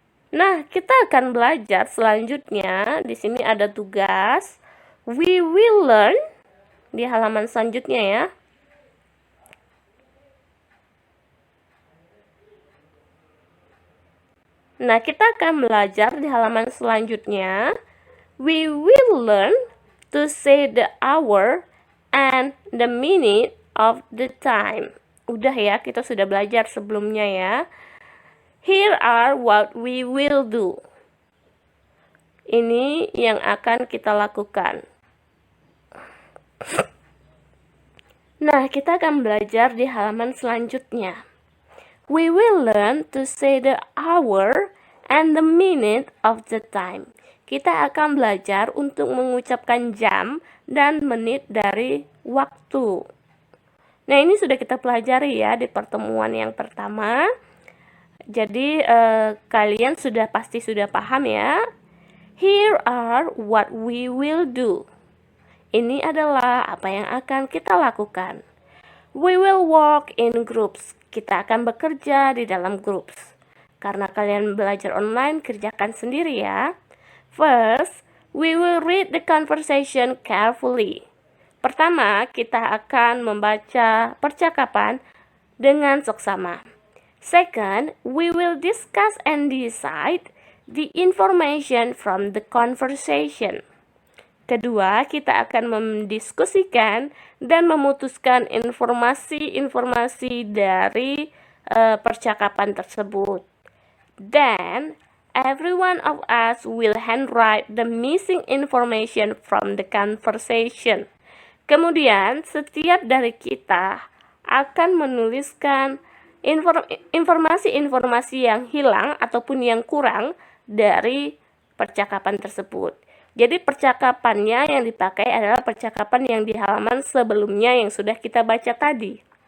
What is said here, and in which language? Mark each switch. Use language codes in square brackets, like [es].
[id] Nah, kita akan belajar selanjutnya. Di sini ada tugas. [en] We will learn [id] di halaman selanjutnya ya. Nah, kita akan belajar di halaman selanjutnya. [en] We will learn to say the hour and the minute of the time. [id] Udah ya, kita sudah belajar sebelumnya ya. [en] Here are what we will do. [id] Ini yang akan kita lakukan. Nah, kita akan belajar di halaman selanjutnya. [en] We will learn to say the hour and the minute of the time. [id] Kita akan belajar untuk mengucapkan jam dan menit dari waktu. Nah, ini sudah kita pelajari ya di pertemuan yang pertama. Jadi, kalian pasti sudah paham ya. [en] Here are what we will do. [id] Ini adalah apa yang akan kita lakukan. [en] We will work in groups. [id] Kita akan bekerja di dalam groups. Karena kalian belajar online, kerjakan sendiri ya. [en] First, we will read the conversation carefully. [id] Pertama, kita akan membaca percakapan dengan seksama. [en] Second, we will discuss and decide the information from the conversation. [id] Kedua, kita akan mendiskusikan dan memutuskan informasi-informasi dari percakapan tersebut. [en] Then, every one of us will handwrite the missing information from the conversation. [id] Kemudian, setiap dari kita akan menuliskan informasi-informasi yang hilang ataupun yang kurang dari percakapan tersebut. Jadi percakapannya yang dipakai adalah percakapan yang di halaman sebelumnya yang sudah kita baca tadi.